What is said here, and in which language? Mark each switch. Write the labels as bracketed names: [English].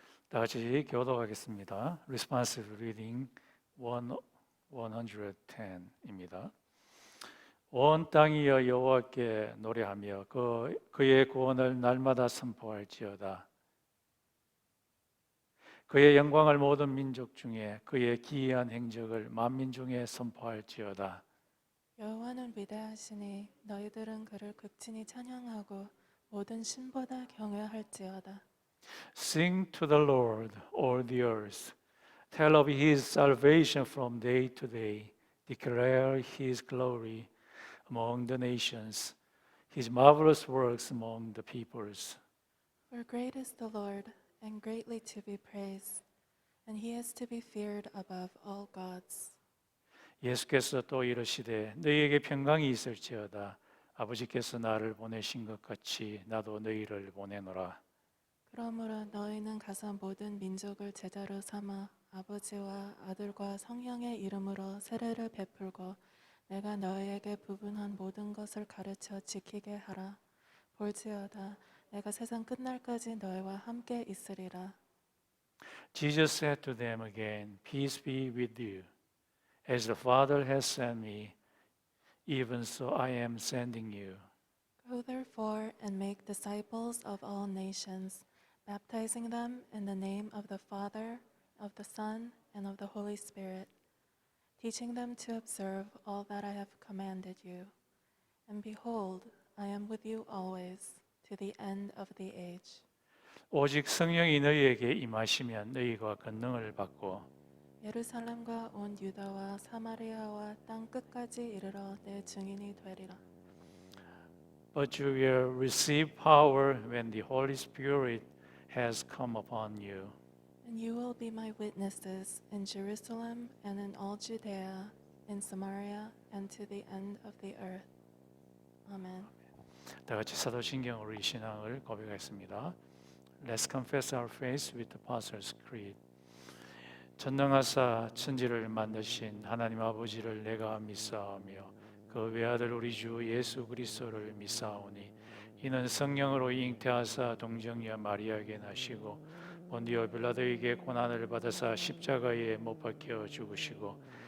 [Korean] 다 같이 교독하겠습니다. [English] Responsive Reading 110입니다. [Korean] 온 땅이여 여호와께 노래하며 그의 구원을 날마다 선포할지어다. 그의 영광을 모든 민족 중에 그의 기이한 행적을 만민 중에 선포할지어다. 여호와는 위대하시니 너희들은 그를 극진히 찬양하고 모든 신보다 경외할지어다. [English] Sing to the Lord, all the earth. Tell of his salvation from day to day. Declare his glory among the nations, his marvelous works among the peoples. For great is the Lord, and greatly to be praised, and he is to be feared above all gods. [Korean] 예수께서 또 이르시되 너희에게 평강이 있을지어다. 아버지께서 나를 보내신 것 같이 나도 너희를 보내노라. 그러므로 너희는 가서 모든 민족을 제자로 삼아 아버지와 아들과 성령의 이름으로 세례를 베풀고 내가 너희에게 부분한 모든 것을 가르쳐 지키게 하라. 볼지어다 내가 세상 끝날까지 너희와 함께 있으리라. [English] Jesus said to them again, Peace be with you. As the Father has sent me, even so I am sending you. Go therefore and make disciples of all nations, baptizing them in the name of the Father, of the Son, and of the Holy Spirit, teaching them to observe all that I have commanded you. And behold, I am with you always, to the end of the age. [Korean] 오직 성령이 너희에게 임하시면 너희가 권능을 받고 예루살렘과 온 유다와 사마리아와 땅 끝까지 이르러 내 증인이 되리라. [English] But you will receive power when the Holy Spirit has come upon you. And you will be my witnesses in Jerusalem and in all Judea, in Samaria, and to the end of the earth. Amen. [Korean] 다 같이 사도신경 우리 신앙을 고백하겠습니다. [English] Let's confess our faith with the Apostles' Creed. [Korean] 전능하사 천지를 만드신 하나님 아버지를 내가 믿사오며 그 외아들 우리 주 예수 그리스도를 믿사오니 이는 성령으로 잉태하사 동정녀 마리아에게 나시고 본디오 빌라도에게 고난을 받으사 십자가에 못 박혀 죽으시고